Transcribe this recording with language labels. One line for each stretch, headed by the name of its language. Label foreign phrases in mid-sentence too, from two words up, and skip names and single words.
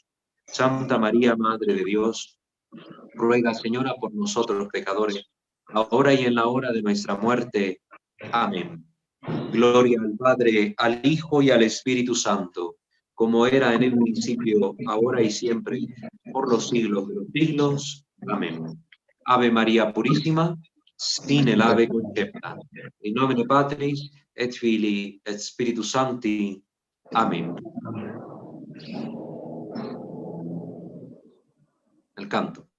Spanish: Santa María, Madre de Dios, ruega, Señora, por nosotros pecadores, ahora y en la hora de nuestra muerte. Amén. Gloria al Padre, al Hijo y al Espíritu Santo, como era en el principio, ahora y siempre, por los siglos de los siglos. Amén. Ave María Purísima, sin el ave concepta.
Latin: In nomine Patris, et Filii, et Spiritus Sancti.
Spanish: Amén. El canto.